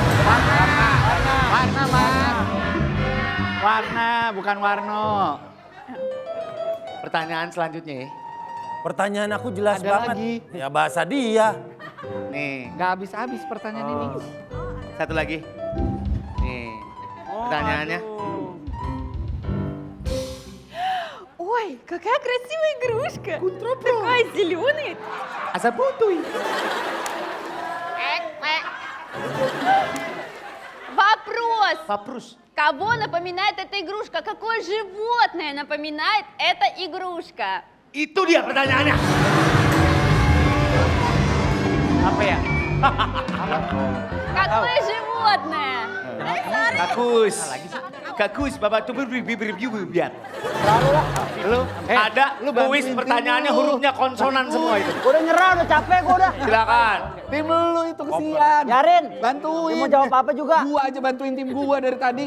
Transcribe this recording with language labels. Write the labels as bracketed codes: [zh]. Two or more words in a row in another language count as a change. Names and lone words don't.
[id] Warna, bukan Warno. Pertanyaan selanjutnya ya. Pertanyaan aku jelas Ada banget. lagi. Ya bahasa dia. Nih, Nggak habis-habis pertanyaan ini. satu lagi. Nih, pertanyaannya. [ru] Ой, какая красивая игрушка. Такая зеленая. [id] Asa putih. [ru] Вопрос. [id] Paprus. [ru] Кого напоминает эта игрушка? Какое животное напоминает эта игрушка? [id] Itu dia pertanyaannya. Apa ya? [ru] Какое животное? [id] Kakus. Kakus, bapak tuh biar. Lu, Ada kuis bantuin pertanyaannya tim lu. hurufnya konsonan semua itu. Gua udah nyerah, udah capek gua udah. Silakan. Tim lu itu kesian. Yarin, Bantuin. dia mau jawab apa juga. Gua aja bantuin tim gua dari tadi.